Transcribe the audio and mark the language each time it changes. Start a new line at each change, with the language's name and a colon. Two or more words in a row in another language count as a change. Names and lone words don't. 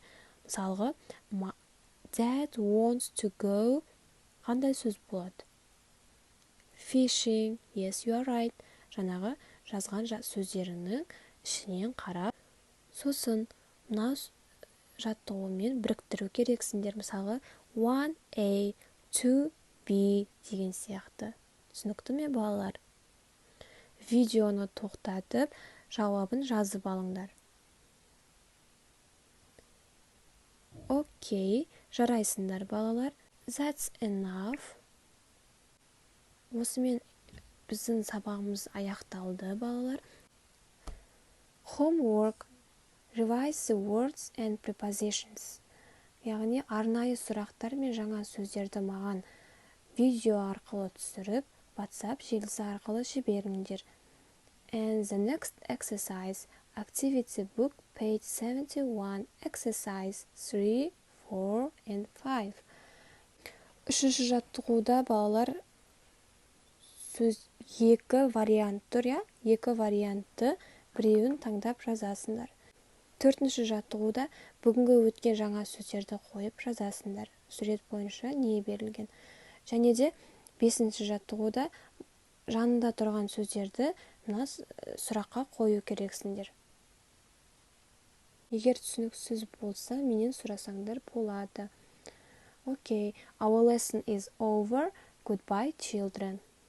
Kazakh: Мысалға,
English: Dad wants to go.
Kazakh: Қандай сөз болады?
English: Fishing. Yes, you are right.
Kazakh: Жаңағы жазған сөздерінің ішінен қарап, сосын мына жаттығумен біріктіру керексіңдер. Мысалға, 1A, 2B деген сияқты. Түсінікті ме, балалар? Видеоны тоқтатып, жауабын жазып алыңдар. Окей, жарайсыңдар, балалар.
English: That's enough.
Kazakh: Осымен біздің сабағымыз аяқталды, балалар.
English: Homework. Revise the words and prepositions.
Kazakh: Яғни арнайы сұрақтар мен жаңа сөздерді маған видео арқылы түсіріп, WhatsApp желісі арқылы жіберіңдер.
English: And the next exercise, activity book, page 71, exercise 3, 4 and 5.
Kazakh: Үшінші жаттығуда, балалар, сөз екі вариант тұр, я? Екі вариантты біреуін таңдап жазасыңдар. Төртінші жаттығуда бүгінгі өткен жаңа сөздерді қойып жазасыңдар. Сурет бойынша не берілген. Және де 5-ші жаттығуда жанында тұрған сөздерді мына сұраққа қою керексіңдер. Егер түсініксіз болса, менен сұрасаңдар болады.
English: Okay, our lesson is over. Goodbye, children.